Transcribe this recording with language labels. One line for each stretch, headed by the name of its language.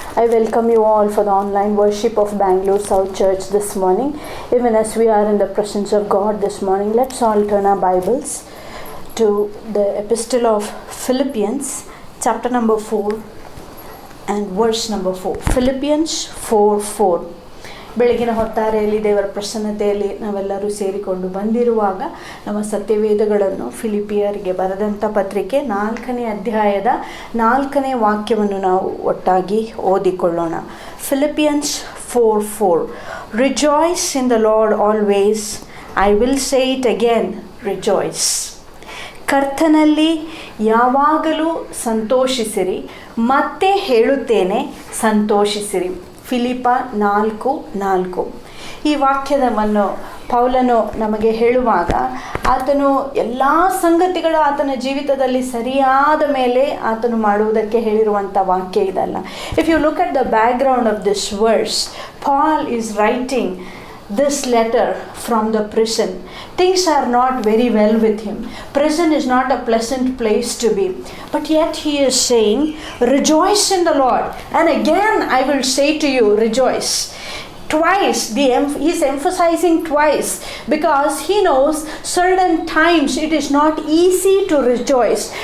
English: I welcome you all for the online worship of Bangalore South Church this morning. Even as we are in the presence of God this morning, let's all turn our Bibles to the Epistle of Philippians, chapter number 4 and verse number 4. Philippians 4:4.
Kannada: ಬೆಳಗಿನ ಹೊತ್ತಾರೆಯಲ್ಲಿ ದೇವರ ಪ್ರಸನ್ನತೆಯಲ್ಲಿ ನಾವೆಲ್ಲರೂ ಸೇರಿಕೊಂಡು ಬಂದಿರುವಾಗ ನಮ್ಮ ಸತ್ಯವೇದಗಳನ್ನು ಫಿಲಿಪಿಯರಿಗೆ ಬರೆದಂಥ ಪತ್ರಿಕೆ 4ನೇ ಅಧ್ಯಾಯದ 4ನೇ ವಾಕ್ಯವನ್ನು ನಾವು ಒಟ್ಟಾಗಿ ಓದಿಕೊಳ್ಳೋಣ. Philippians 4:4.
English: Rejoice in the Lord always. I will say it again, rejoice.
Kannada: ಕರ್ತನಲ್ಲಿ ಯಾವಾಗಲೂ ಸಂತೋಷಿಸಿರಿ, ಮತ್ತೆ ಹೇಳುತ್ತೇನೆ ಸಂತೋಷಿಸಿರಿ. ಫಿಲಿಪ 4:4. ಈ ವಾಕ್ಯವನ್ನು ಪೌಲನು ನಮಗೆ ಹೇಳುವಾಗ ಆತನು ಎಲ್ಲ ಸಂಗತಿಗಳು ಆತನ ಜೀವಿತದಲ್ಲಿ ಸರಿಯಾದ ಮೇಲೆ ಆತನು ಮಾಡುವುದಕ್ಕೆ ಹೇಳಿರುವಂಥ ವಾಕ್ಯ ಇದಲ್ಲ.
English: If you look at the background of this verse, Paul is writing this letter from the prison. Things are not very well with him. Prison is not a pleasant place to be. But yet he is saying, rejoice in the Lord. And again I will say to you, rejoice. Twice, he's emphasizing twice because he knows certain times it is not easy to rejoice.